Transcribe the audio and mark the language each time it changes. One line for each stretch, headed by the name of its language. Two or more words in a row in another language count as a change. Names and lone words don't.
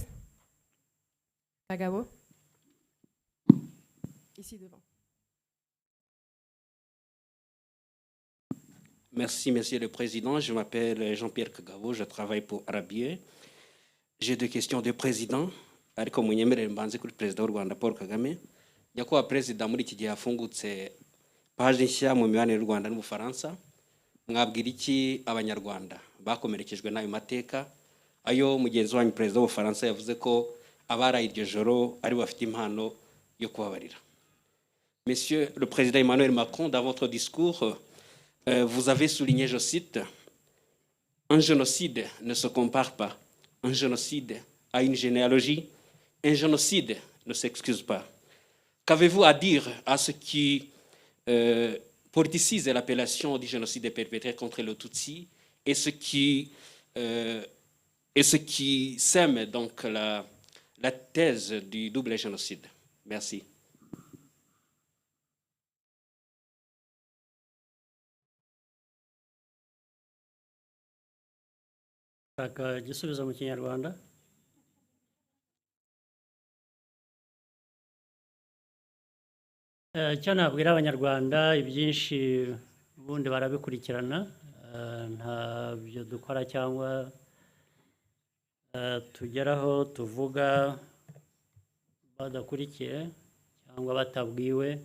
French: Kagabo. Ici devant. Merci, Monsieur le Président. Je m'appelle Jean-Pierre Kagabo, je travaille pour Arabier. J'ai deux questions de président.
Kinyarwanda: Ariko munyemerere mbanze kuri Perezida w'u Rwanda Paul Kagame. Nyakubahwa Perezida, muri iki gihe hafungutse paje nshya mu mibanire y'u Rwanda n'Ubufaransa. Mwabwira iki Abanyarwanda bakomerekejwe n'ayo mateka? Ayo mugenzi wanyu Perezida w'Ubufaransa yavuze ko abaraye iryo joro ari bafite impano yo kubabarira.
French: Monsieur le Président Emmanuel Macron, dans votre discours, vous avez souligné, je cite, « Un génocide ne se compare pas. Un génocide a une généalogie. Un génocide ne s'excuse pas. » Qu'avez-vous à dire à ce qui politicise l'appellation du génocide perpétré contre le Tutsi et ce qui sème donc la thèse du double génocide? Merci.
Kinyarwanda: Shaka igisubizo mu Kinyarwanda. Icyo nabwira Abanyarwanda, ibyinshi ubundi barabikurikirana, ntabyo dukora cyangwa tugeraho tuvuga badakurikiye cyangwa batabwiwe.